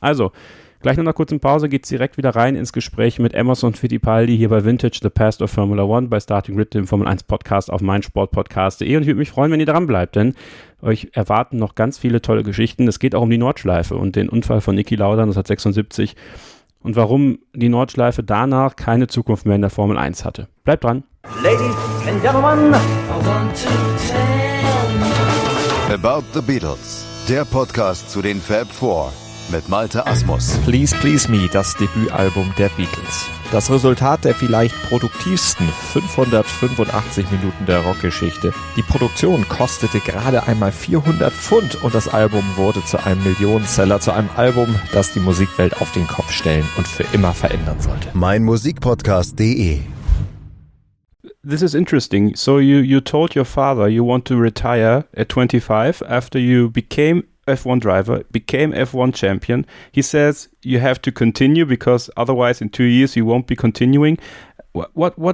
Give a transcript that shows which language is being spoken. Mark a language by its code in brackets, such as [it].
[de] Also, gleich nach einer kurzen Pause geht es direkt wieder rein ins Gespräch mit Emerson Fittipaldi hier bei Vintage, The Past of Formula One, bei Starting Grid, dem Formel 1 Podcast auf meinsportpodcast.de, und ich würde mich freuen, wenn ihr dran bleibt, denn euch erwarten noch ganz viele tolle Geschichten. Es geht auch um die Nordschleife und den Unfall von Niki Lauda 1976 und warum die Nordschleife danach keine Zukunft mehr in der Formel 1 hatte. Bleibt dran. [en] Ladies and gentlemen, I want to tell [de] About the Beatles, der Podcast zu den Fab Four mit Malte Asmus. Please Please Me, das Debütalbum der Beatles. Das Resultat der vielleicht produktivsten 585 Minuten der Rockgeschichte. Die Produktion kostete gerade einmal 400 Pfund und das Album wurde zu einem Millionenseller, zu einem Album, das die Musikwelt auf den Kopf stellen und für immer verändern sollte. meinmusikpodcast.de. [en] This is interesting. So you told your father you want to retire at 25 after you became F1 driver, became F1 champion. He says you have to continue because otherwise in 2 years you won't be continuing. What?